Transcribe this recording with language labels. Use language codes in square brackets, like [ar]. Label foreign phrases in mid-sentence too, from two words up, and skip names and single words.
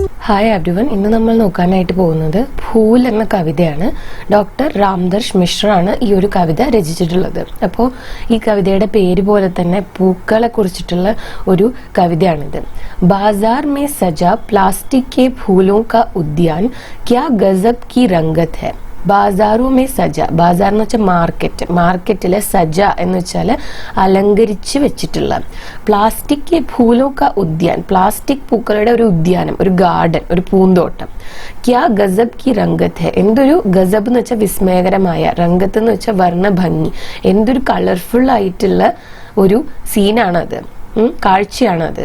[en] Hi everyone, [ml] ഇന്ന് നമ്മൾ നോക്കാനായിട്ട് പോകുന്നത് ഫൂൽ എന്ന കവിതയാണ്. ഡോക്ടർ രാംദർശ് മിശ്ര ആണ് ഈ ഒരു കവിത രചിച്ചിട്ടുള്ളത്. അപ്പോൾ ഈ കവിതയുടെ പേര് പോലെ തന്നെ പൂക്കളെ കുറിച്ചിട്ടുള്ള ഒരു കവിതയാണിത്. [hi] बाज़ार में सजा प्लास्टिक के फूलों का उद्यान क्या गज़ब की रंगत है. बाज़ार में सजा, [ml] ബാസാർ എന്ന് വെച്ചാൽ മാർക്കറ്റ്, മാർക്കറ്റിലെ സജ എന്ന് വെച്ചാൽ അലങ്കരിച്ച് വെച്ചിട്ടുള്ള. [hi] प्लास्टिक फूलों का उद्यान, [ml] പ്ലാസ്റ്റിക് പൂക്കളുടെ ഒരു ഉദ്യാനം, ഒരു ഗാർഡൻ, ഒരു പൂന്തോട്ടം. [hi] क्या गज़ब की रंगत है, [ml] എന്തൊരു ഗസബ് എന്ന് വെച്ചാൽ വിസ്മയകരമായ, രംഗത്ത് എന്ന് വെച്ചാൽ വർണ്ണഭംഗി, എന്തൊരു കളർഫുൾ ആയിട്ടുള്ള ഒരു സീനാണത്, കാഴ്ചയാണത്.